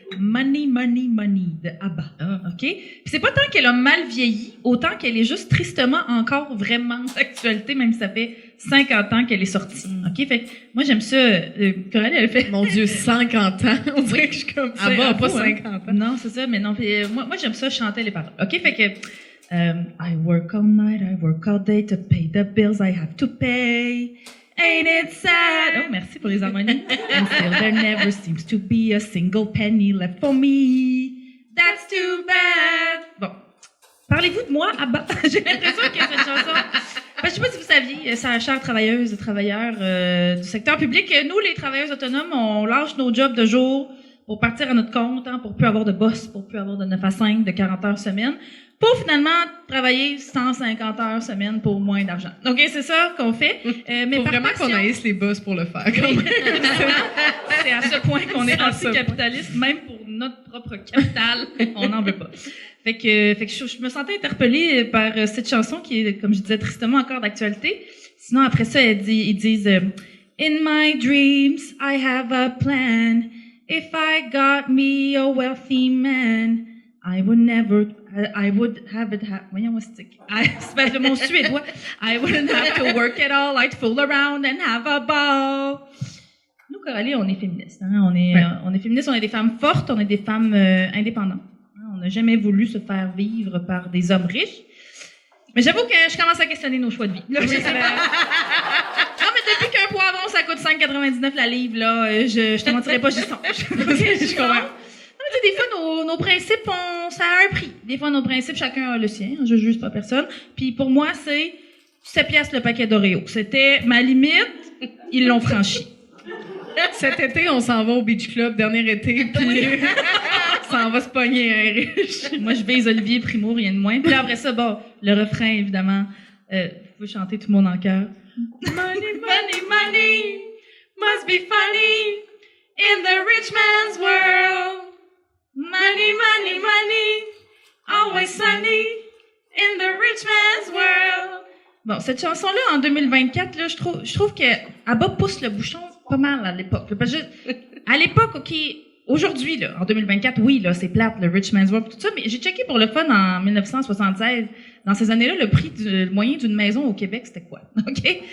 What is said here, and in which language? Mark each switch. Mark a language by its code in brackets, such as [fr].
[fr] Money, Money, Money de ABBA. OK? Puis c'est pas tant qu'elle a mal vieilli, autant qu'elle est juste tristement encore vraiment d'actualité, même si ça fait 50 ans qu'elle est sortie. OK? Fait que moi, j'aime ça. Coralie, elle fait... Mon Dieu, 50 ans! On dirait que je suis comme ça. ABBA, pas 50 ans. Non, c'est ça, mais non. Moi, j'aime ça chanter les paroles. OK? Fait que... [en] I work all night, I work all day to pay the bills I have to pay. Ain't it sad? [fr] Oh, merci pour les harmonies. [en] And still there never seems to be a single penny left for me. That's too bad. [fr] Bon. Parlez-vous de moi, Abba? J'ai l'impression que cette chanson... Je sais pas si vous saviez, chères travailleuses et travailleurs du secteur public, nous, les travailleuses autonomes, on lâche nos jobs de jour pour partir à notre compte, hein, pour plus avoir de boss, pour plus avoir de 9 à 5, de 40 heures semaine, pour finalement travailler 150 heures semaine pour moins d'argent. Donc, c'est ça qu'on fait. Mais faut vraiment qu'on haïsse les boss pour le faire, quand même. C'est à ce point qu'on est anti-capitaliste, même pour notre propre capital, on n'en veut pas. Fait que je me sentais interpellée par cette chanson qui est, comme je disais, tristement encore d'actualité. Sinon, après ça, ils disent [en] In my dreams, I have a plan. If I got me a wealthy man, I would have it [fr] voyons, c'est de mon suédois. [en] I wouldn't have to work at all. I'd fool around and have a ball. [fr] Nous, Coralie, on est féministes. Hein? On est féministes, on est des femmes fortes, on est des femmes indépendantes. On n'a jamais voulu se faire vivre par des hommes riches. Mais j'avoue que je commence à questionner nos choix de vie. Là, non, mais depuis qu'un poivron, ça coûte 5,99 la livre, là, je te mentirais pas, j'y songe. Je comprends. Non, mais des fois, nos principes, ça a un prix. Des fois, nos principes, chacun a le sien. Je juge pas personne. Puis pour moi, c'est 7 piastres le paquet d'Oreo. C'était ma limite. Ils l'ont franchi. Cet été, on s'en va au Beach Club, dernier été, puis ça en va se pogner un riche. Moi, je vise Olivier Primo, rien de moins. Puis là, après ça, bon, le refrain, évidemment. Vous pouvez chanter tout le monde en chœur. [en] Money, money, money must be funny in the rich man's world. Money, money, money, always sunny in the rich man's world. [fr] Bon, cette chanson-là, en 2024, là, je trouve qu'elle pousse le bouchon pas mal à l'époque. Parce que à l'époque, OK, aujourd'hui, là, en 2024, oui, là, c'est plate, le [en] rich man's world, [fr] tout ça, mais j'ai checké pour le fun en 1976. Dans ces années-là, le prix moyen d'une maison au Québec, c'était quoi? OK?